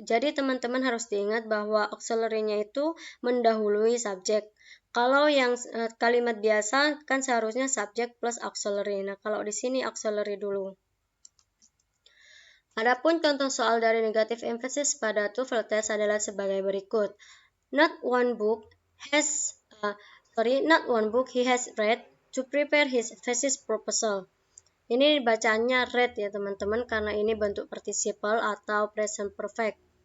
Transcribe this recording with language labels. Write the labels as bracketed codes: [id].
[id] Jadi teman-teman harus diingat bahwa auxiliary-nya itu mendahului subjek. Kalau yang kalimat biasa kan seharusnya subjek plus auxiliary. Nah, kalau di sini auxiliary dulu. Adapun contoh soal dari negative emphasis pada TOEFL test adalah sebagai berikut. [en] Not one book he has read to prepare his thesis proposal. [id] Ini bacaannya read ya teman-teman karena ini bentuk participle atau present perfect.